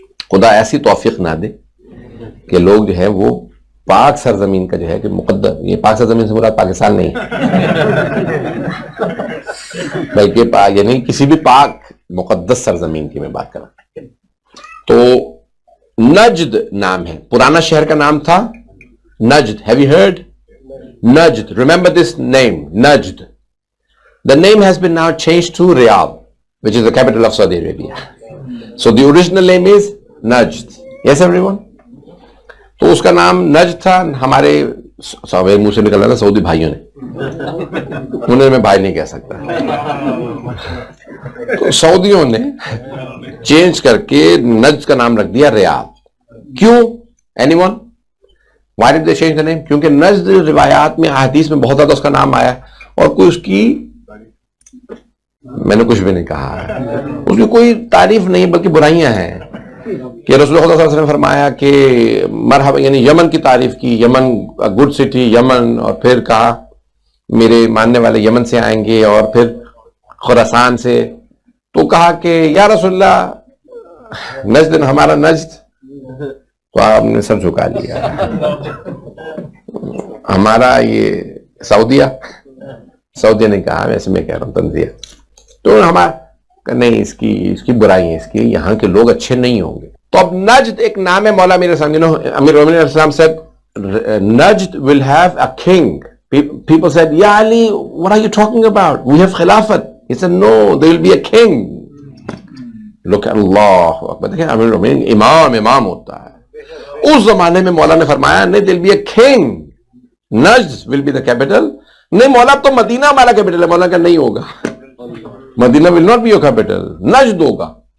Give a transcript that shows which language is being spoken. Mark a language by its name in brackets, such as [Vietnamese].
[Urdu] خدا ایسی توفیق نہ دے کہ لوگ جو ہے وہ پاک سرزمین کا جو ہے کہ مقدس, یہ پاک سرزمین سے مراد پاکستان نہیں بلکہ یعنی کسی بھی پاک مقدس سرزمین کی میں بات کر رہا ہوں. تو نجد نام ہے, پرانا شہر کا نام تھا نجد. [English] Have you heard? Najd. Remember this name, Najd. The name has been now changed to Riyadh, which is the capital of Saudi Arabia. So the original name is Najd. Yes, everyone? [Urdu] تو اس کا نام نجد تھا. ہمارے منہ سے نکل رہا تھا سعودی بھائیوں نے, انہیں میں بھائی نہیں کہہ سکتا, تو سعودیوں نے چینج کر کے نجد کا نام رکھ دیا ریاض. کیوں؟ [English] Anyone? Why did they change the name? [Urdu] کیونکہ نجد روایات میں احادیث میں بہت زیادہ اس کا نام آیا, اور کوئی اس کی, میں نے کچھ بھی نہیں کہا, اس کی کوئی تعریف نہیں بلکہ برائیاں ہیں. کہ رسول اللہ صلی اللہ علیہ وسلم نے فرمایا کہ مرحبا, یعنی یمن کی تعریف کی, یمن گڈ سٹی یمن, اور پھر کہا میرے ماننے والے یمن سے آئیں گے اور پھر خراسان سے. تو کہا کہ یا رسول اللہ نجد ہمارا نجد, تو آپ نے سر جھکا لیا. ہمارا یہ سعودیہ نے کہا, ویسے میں کہہ رہا ہوں تنزیہ, تو ہمارا نہیں, اس کی برائی ہے, اس کی یہاں کے لوگ اچھے نہیں ہوں گے. تو اب نجد ایک نام ہے. مولا میرے سامنے امیر المومنین علیہ السلام [English] said Najd will have a king. People said, Ya Ali, what are you talking about? We have Khilafat. He said, no, there will be a king. Look, [Urdu] اللہ اکبر. دیکھیں امیر المومنین امام ہوتا ہے. اس زمانے میں مولا نے فرمایا نہیں, [English] there will be a king. Najd will be the capital. [Urdu] نہیں مولا اب تو مدینہ ہمارا کیپٹل ہے. مولا کا نہیں ہوگا, مدینہ [English] will not be your capital, [Urdu] نجد ہوگا.